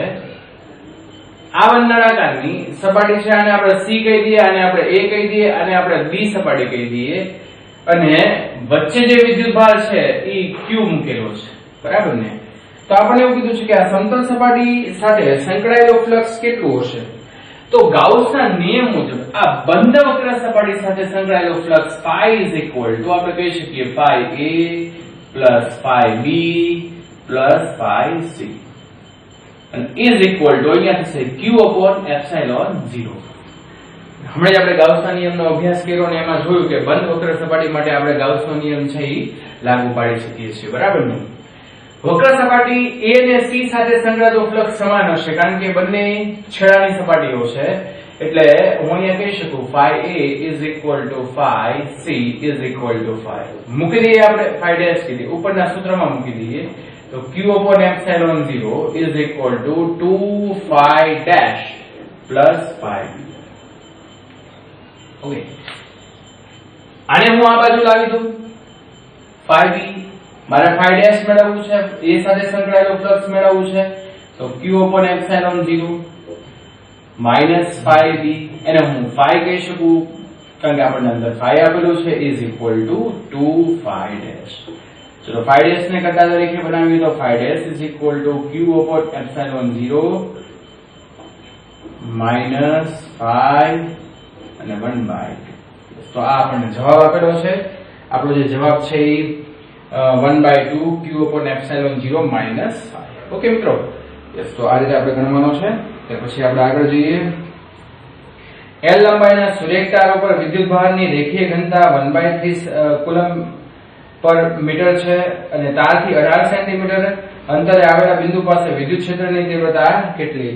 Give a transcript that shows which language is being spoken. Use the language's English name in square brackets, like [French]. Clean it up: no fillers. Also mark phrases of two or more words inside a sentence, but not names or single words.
[Gujarati] આ બંધ નળાકારની સપાટી છે, આને આપણે c કહી દઈએ, આને આપણે a કહી દઈએ, આને આપણે b સપાટી કહી દઈએ, અને વચ્ચે જે વિદ્યુતભાર છે એ q મૂકેલો છે, બરાબર ને. તો આપણે એવું કીધું છે કે આ સમતલ સપાટી સાથે સંકળાયેલો ફ્લક્સ કેટલું હશે. તો ગાઉસના નિયમ મુજબ આ બંધ વક્ર સપાટી સાથે સંકળાયેલો ફ્લક્સ [English] phi is equal to [Gujarati] આપણે કહી શકીએ [English] phi a plus phi b plus phi c, and is equal to [Gujarati] અહીંયા થશે [English] q upon epsilon 0. [Gujarati] હમણાં જ આપણે ગાઉસના નિયમનો અભ્યાસ કર્યો અને એમાં જોયું કે બંધ વક્ર સપાટી માટે આપણે ગાઉસનો નિયમ છે એ લાગુ પાડી શકીએ છીએ, બરાબર ને. વક્ર સપાટી a અને c સાથે સંકળાયેલો ફ્લક્સ સમાન હશે કારણ કે બંને છેડાની સપાટીઓ છે, એટલે હું અહીંયા કહી શકું [English] phi a is equal to phi [Gujarati] c is equal to phi. મૂકી દઈએ આપણે [English] phi dash [Gujarati] કીધી ઉપરના સૂત્રમાં મૂકી દઈએ તો [English] q upon epsilon 0 is equal to 2 phi dash plus phi b. [Gujarati] ઓકે, આને હું આ બાજુ લાવી દઉં phi b, મારે [English] phi dash [Gujarati] મેળવવું છે, a સાથે સંકળાયેલો ફ્લક્સ મેળવવું છે, તો [English] q upon epsilon 0 minus phi b, [Gujarati] એને હું phi કહી શકું કારણ કે આપણને અંદર phi આપેલું છે, [English] is equal to 2 phi dash. [Gujarati] ચલો [English] phi dash [Gujarati] ને કરતા તરીકે બનાવીએ તો [English] phi dash is equal to q upon epsilon 0 minus phi [Gujarati] અને 1/2. તો આ આપણને જવાબ આપેલો છે. આપણો જે જવાબ છે એ 1/2 [English] q upon epsilon 0 minus phi. [Gujarati] ઓકે મિત્રો, યસ, તો આ રીતે આપણે ગણવાનો છે. ત્યાર પછી આપણે આગળ જઈએ. L લંબાઈના સુરેખ તાર ઉપર વિદ્યુતભારની રેખીય ઘનતા 1/3 [English] coulomb per metre [Gujarati] છે, અને તારથી 18 સેન્ટીમીટર અંતરે આવેલા બિંદુ પાસે વિદ્યુત ક્ષેત્રની તીવ્રતા કેટલી.